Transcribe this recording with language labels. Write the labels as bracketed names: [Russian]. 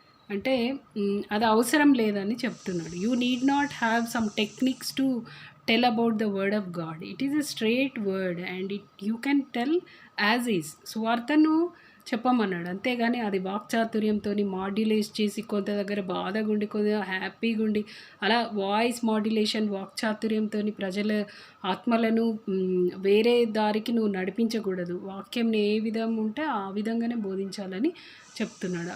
[Telugu] అంటే అది అవసరం లేదని చెప్తున్నాడు. [English] You need not have some techniques to tell about the word of God. It is a straight word and you can tell as is. [Telugu] సువార్తను చెప్పమన్నాడు, అంతేగాని అది వాక్చాతుర్యంతో మాడ్యులేట్ చేసి కొంత దగ్గర బాధగా ఉండి కొద్దిగా హ్యాపీగా ఉండి అలా వాయిస్ మాడ్యులేషన్ వాక్చాతుర్యంతో ప్రజల ఆత్మలను వేరే దారికి నువ్వు నడిపించకూడదు. వాక్యంని ఏ విధం ఉంటే ఆ విధంగానే బోధించాలని చెప్తున్నాడు.